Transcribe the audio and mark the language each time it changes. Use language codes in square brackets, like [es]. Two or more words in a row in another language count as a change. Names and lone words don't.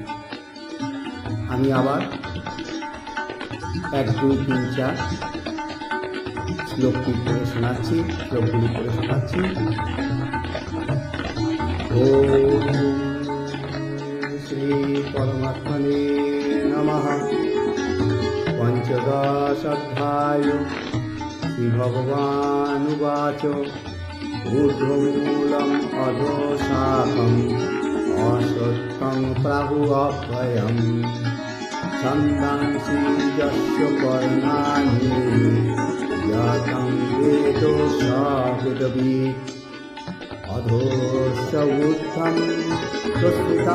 [bn] আমি আবার 1, 2, 3, 4 শ্লোকগুলি পড়ে শোনাচ্ছি। [sa] ওম শ্রী পরমাত্মনে নমঃ। পঞ্চদশ অধ্যায় শ্রী ভগবানুবাচ ঊর্ধ্বমূলম অধোশাখম অশ্বত্থং প্রাহুরভয়ম ছন্দাংসি যস্য পর্ণানি যতং বেদো স বেদবিৎ অধোশ্চ ঊর্ধ্বং প্রসৃতা